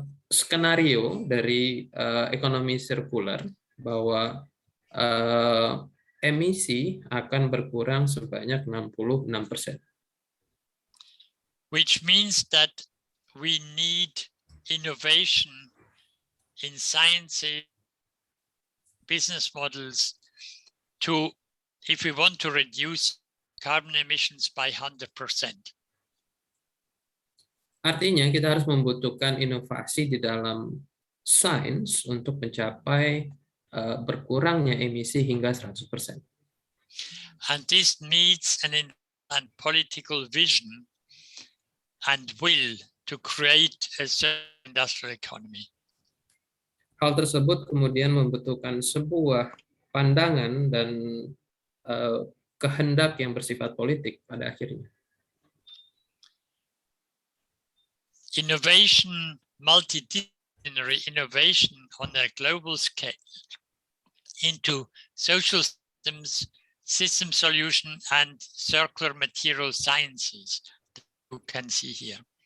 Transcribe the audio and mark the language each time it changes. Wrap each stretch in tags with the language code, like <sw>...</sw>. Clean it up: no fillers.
<id>Skenario dari ekonomi sirkular bahwa emisi akan berkurang sebanyak 66%.</id> <en>Which means that we need innovation in science, business models to, if we want to reduce carbon emissions by 100%.</en> <id>Artinya kita harus membutuhkan inovasi di dalam sains untuk mencapai berkurangnya emisi hingga 100%.</id> <en>And this needs an political vision and will to create a certain industrial economy.</en> <id>Hal tersebut kemudian membutuhkan sebuah pandangan dan kehendak yang bersifat politik pada akhirnya.</id> <en>Innovation, multidisciplinary innovation on a global scale into social systems, system solution, and circular material sciences that you can see here.</en>